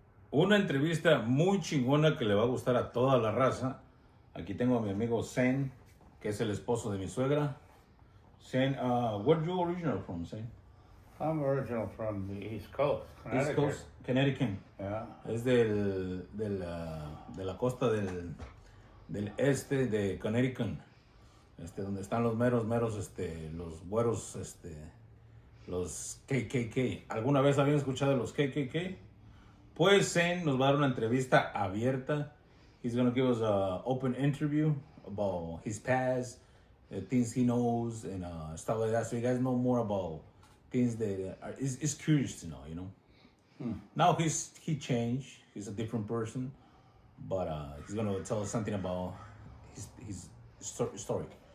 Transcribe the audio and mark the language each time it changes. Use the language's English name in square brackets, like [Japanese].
[Spanish] Una entrevista muy chingona que le va a gustar a toda la raza. Aquí tengo a mi amigo Zen, que es el esposo de mi suegra. [English] Zen, where are you original from, Zen? I'm original from the East Coast, Connecticut. East Coast, Connecticut. Yeah. [Spanish] Es de la costa del este de Connecticut. Donde están los meros, los güeros, los KKK. ¿Alguna vez habían escuchado de los KKK? Pues Zen nos va a dar una entrevista abierta. [English] He's going to give us an open interview about his past, things he knows, and stuff like that. So you guys know more about things that is curious to know, you know. Now he changed. He's a different person, but he's going to tell us something about his story.